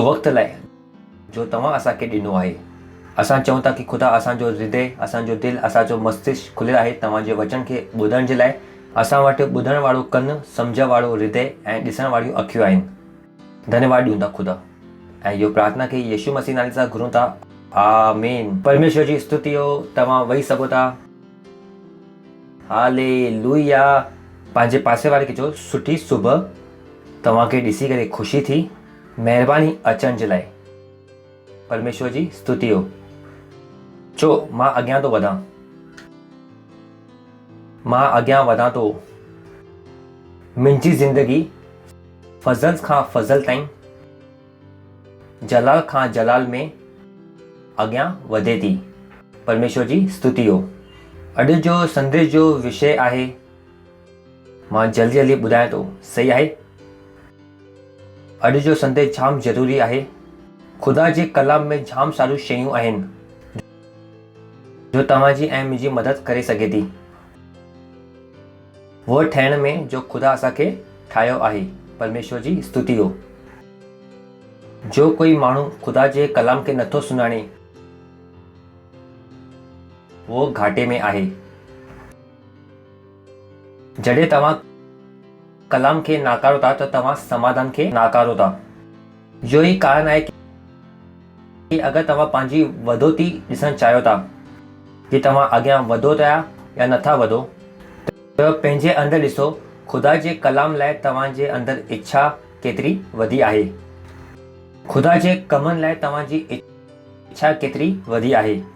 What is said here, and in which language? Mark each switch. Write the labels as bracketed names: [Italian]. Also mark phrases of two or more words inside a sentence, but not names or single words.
[Sindhi] वक़्तु लाइ जो तव्हां असांखे ॾिनो आहे असां चऊं था की खुदा असांजो हृदय असांजो दिलि असांजो मस्तिष्क खुलियलु आहे तव्हांजे वचन खे ॿुधण जे लाइ असां वटि ॿुधण वारो कनु सम्झ वारो हृदय ऐं ॾिसण वारियूं अखियूं आहिनि धन्यवाद ॾियूं था खुदा ऐं इहो प्रार्थना खे यीशू मसीह नाले सां घुरूं था आमीन परमेश्वर जी स्तुति हो तव्हां वेही सघो था हालेलुया पंहिंजे पासे वारे खे चओ सुठी सुबुह तव्हांखे ॾिसी करे ख़ुशी थी महिरबानी अचण जे लाइ परमेश्वर जी स्तुति हो चओ मां अॻियां थो वधां मां अॻियां वधां थो मुंहिंजी ज़िंदगी फज़ल खां फज़ल ताईं जलाल खां जलाल में अॻियां वधे थी परमेश्वर जी स्तुति हो अॼु जो संदेश जो विषय आहे मां जल्दी जल्दी ॿुधायां थो सही आहे अॼु जो संदेश जाम ज़रूरी आहे खुदा जे कलाम में जाम सारियूं शयूं आहिनि जो तव्हांजी ऐं मुंहिंजी मदद करे सघे थी वो ठहण में जो खुदा असांखे ठाहियो आहे परमेश्वर जी स्तुति हो जो कोई माण्हू खुदा जे कलाम खे नथो सुञाणे वो घाटे में आहे जॾहिं तव्हां कलाम खे नाकारो था त तव्हां समाधान खे नाकारो था इहो ई कारण आहे कि अगरि तव्हां पंहिंजी वधोती ॾिसणु चाहियो था कि तव्हां अॻियां वधो था या नथा वधो त पंहिंजे अंदरि ॾिसो खुदा जे कलाम लाइ तव्हांजे अंदरि इच्छा केतिरी वधी आहे खुदा जे कमनि लाइ तव्हांजी इच्छा केतिरी वधी आहे